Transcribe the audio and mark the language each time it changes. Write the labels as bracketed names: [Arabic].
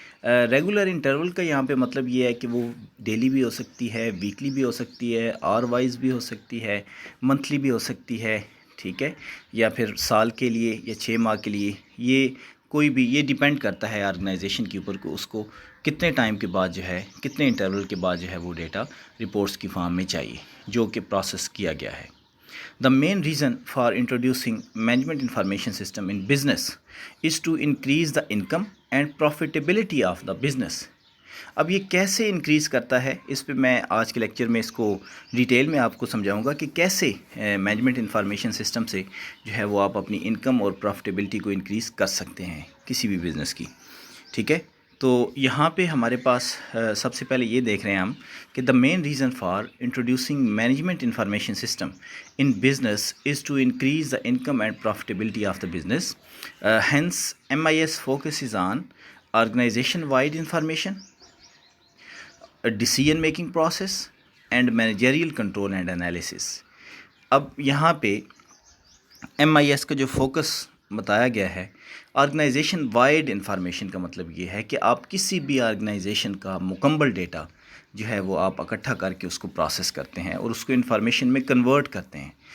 [Hindi] Regular interval का यहाँ पे मतलब ये है कि वो डेली भी हो सकती है, वीकली भी हो सकती है, आवर वाइज भी हो सकती है, मंथली भी हो सकती है, ठीक है, या फिर साल के लिए या 6 माह के लिए। ये कोई भी ये डिपेंड करता है ऑर्गेनाइजेशन के ऊपर को उसको कितने टाइम के बाद जो है, कितने इंटरवल के बाद जो है वो डेटा रिपोर्ट्स की फॉर्म में चाहिए जो कि प्रोसेस किया गया है। [English] The main reason for introducing management information system in business is to increase the income and profitability of the business। [Hindi] अब ये कैसे इंक्रीज़ करता है, इस पे मैं आज के लेक्चर में इसको डिटेल में आपको समझाऊंगा कि कैसे मैनेजमेंट इंफॉर्मेशन सिस्टम से जो है वो आप अपनी इनकम और प्रॉफिटेबिलिटी को इंक्रीज़ कर सकते हैं किसी भी बिज़नेस की, ठीक है। तो यहाँ पे हमारे पास सबसे पहले ये देख रहे हैं हम कि [English] The main reason for introducing management information system in business is to increase the income and profitability of the business. Hence MIS focuses on organization wide information, a decision making process and managerial control and analysis। [Hindi] अब यहाँ पे MIS का जो focus बताया गया है, organisation wide information का मतलब ये है कि आप किसी भी ऑर्गेनाइजेशन का मुकम्मल डेटा जो है वो आप इकट्ठा करके उसको प्रोसेस करते हैं और उसको इंफॉर्मेशन में कन्वर्ट करते हैं।